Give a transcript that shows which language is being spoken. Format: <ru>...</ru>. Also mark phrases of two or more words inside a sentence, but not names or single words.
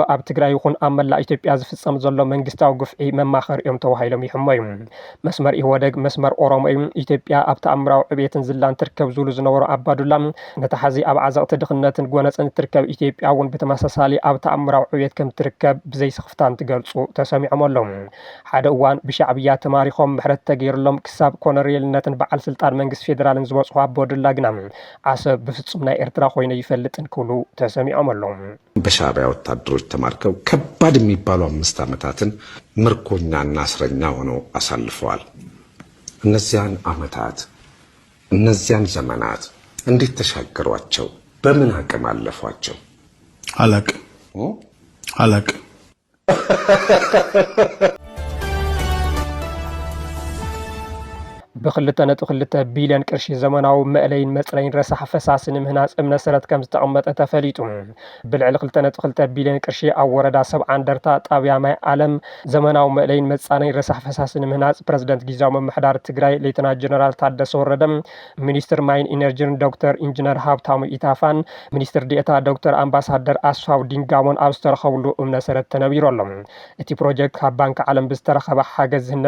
<ti>ኣብ ትግራይ ይኹን ኣብ መላእ ኢትዮጵያ ዝፍጸም ዘሎ መንግስታዊ ግፍዒ መማኸሪ እዮም ተዋሂሎም ይሕመዩ መስመር ኢህወደግ መስመር ኦሮሞ እዩ ኢትዮጵያ ኣብ ተኣምራዊ ዕብየትን ዝላን ትርከብ ዝብሉ ዝነበሩ ኣባዱላ ነቲ ሓዚ ኣብ ዓዘቕቲ ድኽነትን ጎነፅን ትርከብ ኢትዮጵያ እውን ብተመሳሳሊ ኣብ ተኣምራዊ ዕብየት ከም ትርከብ ብዘይ ስኽፍታን ትገልጹ ተሰሚዖም ኣለዉ ሓደ እዋን ብሻዕብያ ተማሪኾም ምሕረት ተገይሩሎም ክሳብ ኮሎኔልነትን በዓል ስልጣን መንግስቲ ፌደራልን ዝበጽሑ ኣባዱላ ግና አሰብ ብፍጹም ናይ ኤርትራ ኮይኑ ይፈልጥን ክብሉ ተሰሚዖም ኣለዉ</ti> <am>በሻዕብያ ወታደሮች ተማርከው ከባድ የሚባሉ 5 ዓመታትን ምርኮኛና እስረኛ ሆነው አሳልፈዋል እነዚያን ዓመታት እነዚያን ዘመናት እንዴት ተሻገሯቸው በምን አቅም አለፏቸው አላቅ</am> <ti>ب2.2 ቢልዮን ቅርሺ ዘመናዊ መዕለይን መጽረይን ረሳሕ ፈሳስን ምህናጽ መሰረት ከም ዝተቀመጠ ተፈሊጡ ብልዕሊ 2.2 ቢልዮን ቅርሺ ኣብ ወረዳ 70 አንደርታ ጣብያ ማይ ዓለም ዘመናዊ መዕለይን መጻነይን ረሳሕ ፈሳስን ምህናጽ ፕሬዝዳንት ጊዜያዊ መምሕዳር ትግራይ ሌተናንት ጀነራል ታደሰ ወረደ ሚኒስትር ማይን ኢነርጂን ዶክተር ኢንጂነር ሃብታሙ ኢታፋን ሚኒስትር ዲኤታ ዶክተር አምባሳደር አስፋው ዲንጋሞን ኣብ ዝተረኸብሉ መሰረት ተነቢሮሎም እቲ ፕሮጀክት ካብ ባንክ ዓለም ብዝተረኸበ ሓገዝ ዝህነጽ</ti>